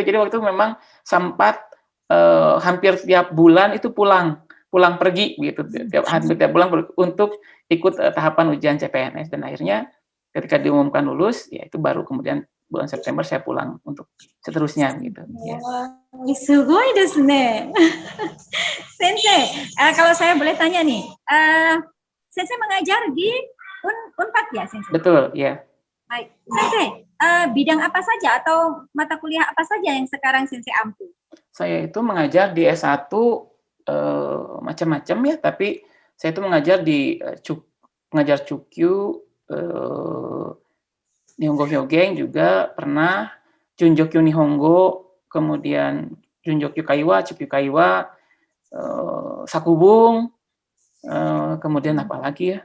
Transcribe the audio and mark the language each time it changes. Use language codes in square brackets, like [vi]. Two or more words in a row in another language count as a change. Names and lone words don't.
[id] Jadi waktu itu memang sempat hampir tiap bulan itu pulang pergi gitu. Hampir tiap bulan untuk ikut tahapan ujian CPNS. Dan akhirnya ketika diumumkan lulus, ya itu baru kemudian bulan September saya pulang untuk seterusnya gitu. Ya. [ja] すごいですね. [id] Sensei, kalau saya boleh tanya nih, Sensei mengajar di Unpad ya, Sensei? Betul, ya. Baik, Sensei, bidang apa saja atau mata kuliah apa saja yang sekarang Sensei ampu? Saya itu mengajar di S1 macam-macam ya, tapi saya itu mengajar di mengajar Chukyu, Nihongo Hyogeng juga pernah, Junjokyu Nihongo, kemudian Junjokyu Kaiwa, Chukyu Kaiwa, Sakubung, kemudian apa lagi ya?